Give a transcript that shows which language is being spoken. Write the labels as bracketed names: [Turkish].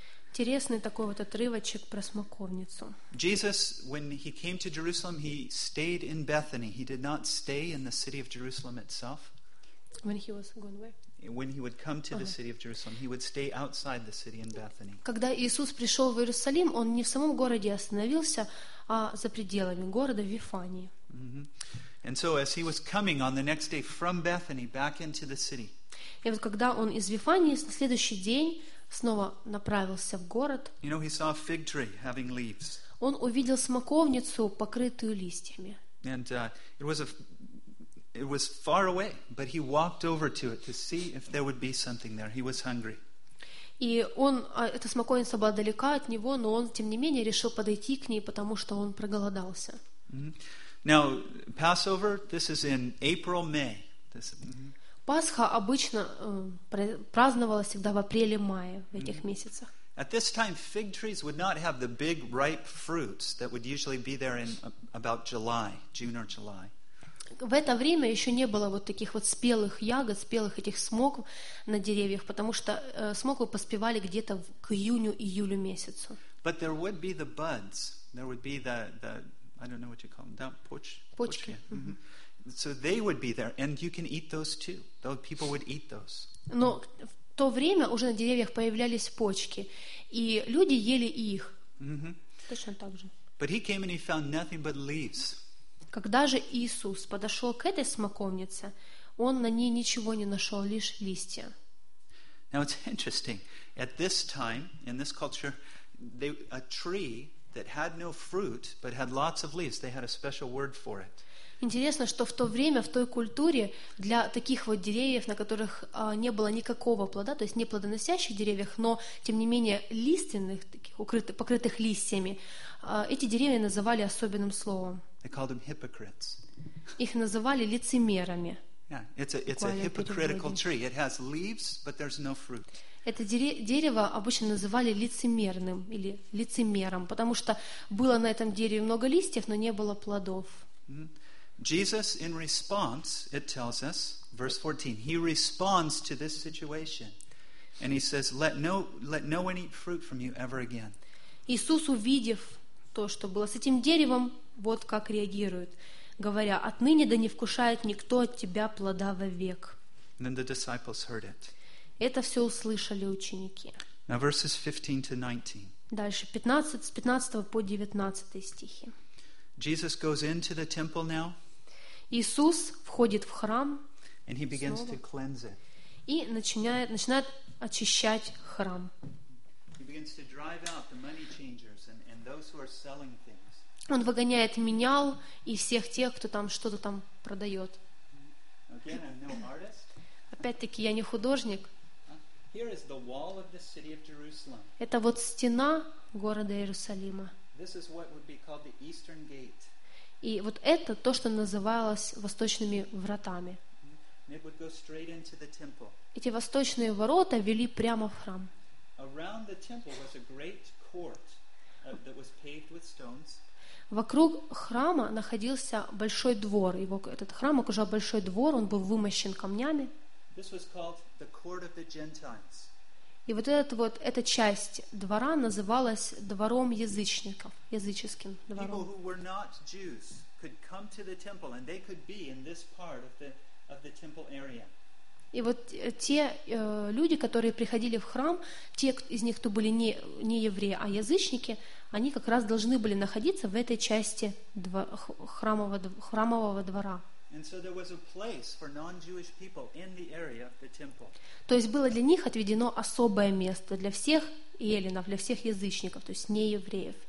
[Russian] Интересный такой вот отрывочек про смоковницу. [English] Jesus, when he came to Jerusalem, he stayed in Bethany. He did not stay in the city of Jerusalem itself. When he was going where? When he would come to the city of Jerusalem, he would stay outside the city in Bethany. [Russian] Когда Иисус пришел в Иерусалим, он не в самом городе остановился, а за пределами города в Вифании. [English] And so, as he was coming on the next day from Bethany back into the city. [Russian] И вот когда он из Вифании на следующий день снова направился в город. [English] You know, he saw a fig tree having leaves. [Russian] Он увидел смоковницу, покрытую листьями. [English] And it was far away, but he walked over to it to see if there would be something there. He was hungry. [Russian] И он, эта смоковница была далека от него, но он тем не менее решил подойти к ней, потому что он проголодался. [English] Now, Passover, this is in April, May. [Russian] Пасха обычно праздновалась всегда в апреле-мае в этих месяцах. [English] At this time, fig trees would not have the big ripe fruits that would usually be there in about July, June or July. [Russian] В это время еще не было вот таких вот спелых ягод, спелых этих смоков на деревьях, потому что смоквы поспевали где-то к июню-июлю месяцу. [English] But there would be the buds. There would be the I don't know what you call them. That [Russian] почки. [English] So they would be there, and you can eat those too. Those people would eat those. [Russian] Но в то время уже на деревьях появлялись почки, и люди ели их. Точно так же. [English] But he came and he found nothing but leaves. [Russian] Когда же Иисус подошел к этой смоковнице, он на ней ничего не нашел, лишь листья. [English] Now it's interesting. At this time in this culture, a tree that had no fruit but had lots of leaves, they had a special word for it. [Russian] Интересно, что в то время, в той культуре, для таких вот деревьев, на которых не было никакого плода, то есть не плодоносящих деревьях, но, тем не менее, лиственных, таких, покрытых листьями, эти деревья называли особенным словом. [English] They called them hypocrites. [Russian] Их называли лицемерами. [English] Yeah, it's a hypocritical tree. It has leaves, but there's no fruit. [Russian] Это дерево обычно называли лицемерным или лицемером, потому что было на этом дереве много листьев, но не было плодов. [English] Jesus, in response, it tells us, verse 14, he responds to this situation, and he says, "Let no one eat fruit from you ever again." [Russian] Иисус, увидев то, что было с этим деревом, вот как реагирует, говоря: «Отныне да не вкушает никто от тебя плода вовек». [English] And then the disciples heard it. [Russian] Это все услышали ученики. [English] Now verses 15 to 19. [Russian] Дальше 15, с 15 по 19 стихи. [English] Jesus goes into the temple now. [Russian] Иисус входит в храм. [English] And he begins to cleanse it. [Russian] И начинает очищать храм. [English] He begins to drive out the money changers and those who are selling things. [Russian] Он выгоняет менял и всех тех, кто там что-то там продает. [English] Again, I'm no artist. [Russian] Опять-таки, я не художник. [English] Here is the wall of the city of Jerusalem. [Russian] Это вот стена города Иерусалима. [English] This is what would be called the Eastern Gate. [Russian] И вот это то, что называлось восточными вратами. [English] It would go straight into the temple. [Russian] Эти восточные ворота вели прямо в храм. [English] Around the temple was a great court that was paved with stones. [Russian] Вокруг храма находился большой двор. Его этот храм окружал большой двор, он был вымощен камнями. [English] This was called the court of the Gentiles. [Russian] И вот этот вот эта часть двора называлась двором язычников, языческим двором. [English] People who were not Jews could come to the temple, and they could be in this part of the temple area. [Russian] И вот те люди, которые приходили в храм, те из них, кто были не евреи, а язычники, они как раз должны были находиться в этой части храмового двора. [English] And so there was a place for non-Jewish people in the area of the temple. [Russian] То есть было для них отведено особое место для всех эллинов, для всех язычников, то есть не евреев.